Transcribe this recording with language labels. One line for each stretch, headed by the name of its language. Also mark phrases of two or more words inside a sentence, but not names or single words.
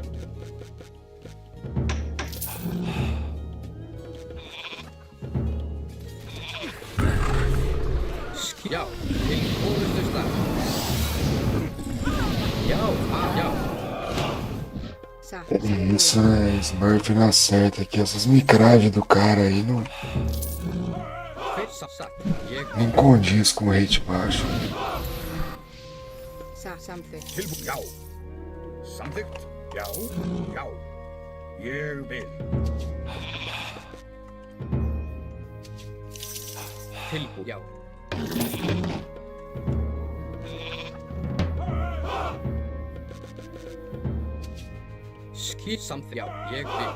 Icelandic: já, til orustuslag. Já, já. Satt.
Portuguese: É isso, né? Smurf não acerta aqui. Essas micragens do cara aí não
Icelandic: Satt. Ég
Portuguese: condiz com o rate baixo.
Icelandic: Satt. Samþykkt. Tilbúin, já. Samþykkt, já, já. Ég vil. tilbúin. Já. Skip samþykkt. Já, ég vil.